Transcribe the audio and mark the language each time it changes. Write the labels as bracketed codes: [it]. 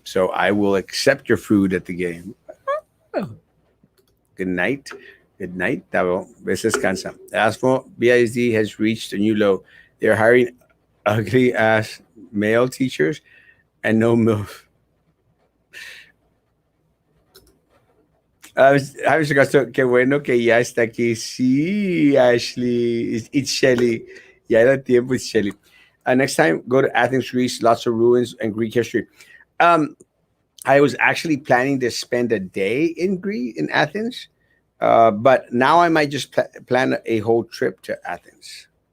[en] So I will accept your food at the game. Oh, good night. Good night, Tavo. [es] Ves descansa. [en] Erasmo BISD has reached a new low. They're hiring ugly ass male teachers and no MILF. [es] Javi Castro, qué bueno que ya está aquí. Sí, [en] Ashley. It's Shelly. [es] Ya era tiempo, [en] it's Shelly. Next time, go to Athens, Greece. Lots of ruins and Greek history. Um, I was actually planning to spend a day in Greece, in Athens, but now I might just plan a whole trip to Athens.